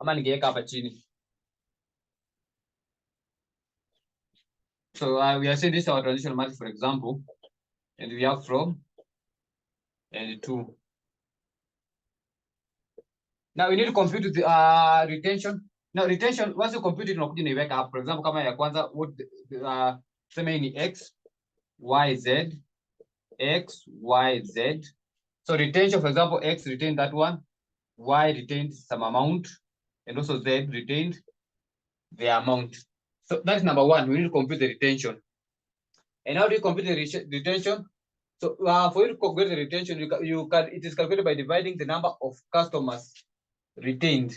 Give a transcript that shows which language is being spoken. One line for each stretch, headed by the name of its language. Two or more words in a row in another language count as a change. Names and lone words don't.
English: So we are saying this is our transition matrix, for example, and we have from and 2. Now we need to compute the retention. Now retention, once you compute it, you wake up. For example,
Swahili: kama ya kwanza, what sema ni x, y, z, x, y, z.
English: So retention, for example, x retained that one, y retained some amount, and also z retained the amount. So that's number 1. We need to compute the retention. And how do you compute the retention? So for you to calculate the retention, you can it is calculated by dividing the number of customers retained.